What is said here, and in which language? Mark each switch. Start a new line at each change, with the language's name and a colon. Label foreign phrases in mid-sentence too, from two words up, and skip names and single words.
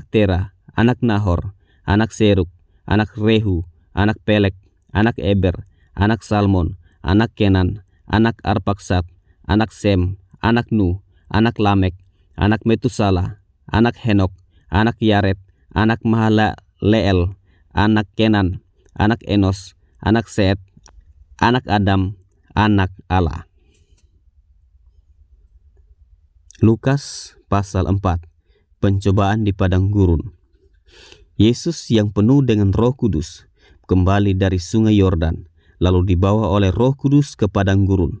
Indonesian: Tera, anak Nahor, anak Seruk, anak Rehu, anak Pelek, anak Eber, anak Salmon, anak Kenan, anak Arpaksad, anak Sem, anak Nuh, anak Lamek, anak Metusala, anak Henok, anak Yared, anak Mahalaleel, anak Kenan, anak Enos, anak Set, anak Adam, anak Allah. Lukas pasal 4. Pencobaan di padang gurun. Yesus yang penuh dengan Roh Kudus kembali dari sungai Yordan, lalu dibawa oleh Roh Kudus ke padang gurun.